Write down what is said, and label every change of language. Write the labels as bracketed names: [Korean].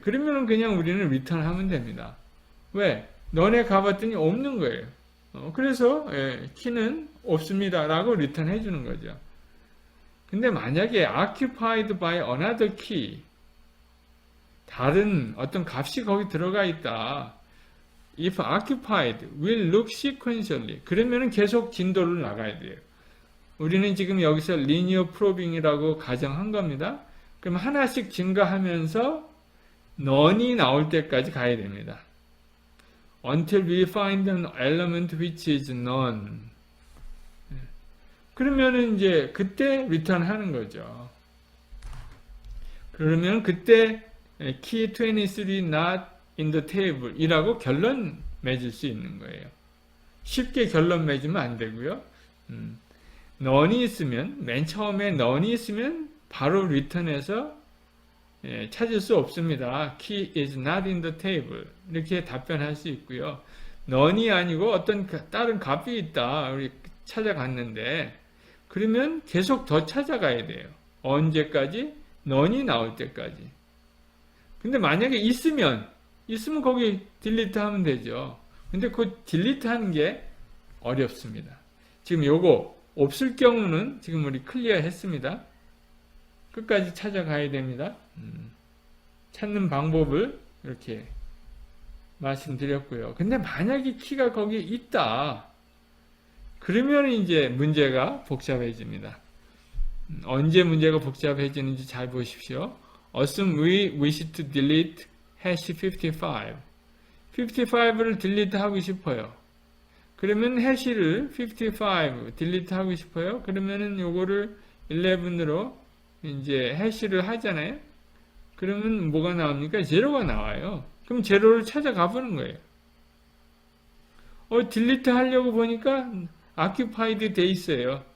[Korean] 그러면 그냥 우리는 리턴 하면 됩니다. 왜? none에 가봤더니 없는 거예요. 그래서 키는 없습니다 라고 리턴 해주는 거죠. 근데 만약에 [English] occupied by another key, [Korean] 다른 어떤 값이 거기 들어가 있다. [English] if occupied will look sequentially. [Korean] 그러면은 계속 진도를 나가야 돼요. 우리는 지금 여기서 linear probing이라고 가정한 겁니다. 그럼 하나씩 증가하면서 none이 나올 때까지 가야 됩니다. [English] until we find an element which is none. [Korean] 그러면은 이제 그때 return 하는 거죠. 그러면 그때 [English] key 23 not in the table [Korean] 이라고 결론 맺을 수 있는 거예요. 쉽게 결론 맺으면 안 되고요. none이 있으면, 맨 처음에 none이 있으면 바로 return해서 찾을 수 없습니다. [English] key is not in the table [Korean] 이렇게 답변할 수 있고요. none이 아니고 어떤 다른 값이 있다. 우리 찾아갔는데 그러면 계속 더 찾아가야 돼요. 언제까지? none이 나올 때까지. 근데 만약에 있으면 거기 딜리트 하면 되죠. 근데 그 딜리트 하는 게 어렵습니다. 지금 요거 없을 경우는 지금 우리 클리어 했습니다. 끝까지 찾아가야 됩니다. 찾는 방법을 이렇게 말씀드렸고요. 근데 만약에 키가 거기에 있다. 그러면 이제 문제가 복잡해집니다. 언제 문제가 복잡해지는지 잘 보십시오. [English] Assume we wish to delete hash 55. [Korean] 55를 딜리트 하고 싶어요. 그러면 해시를 55 딜리트 하고 싶어요. 그러면은 요거를 11으로 이제 해시를 하잖아요. 그러면 뭐가 나옵니까? 제로가 나와요. 그럼 제로를 찾아가 보는 거예요. 딜리트 하려고 보니까 occupied 돼 있어요.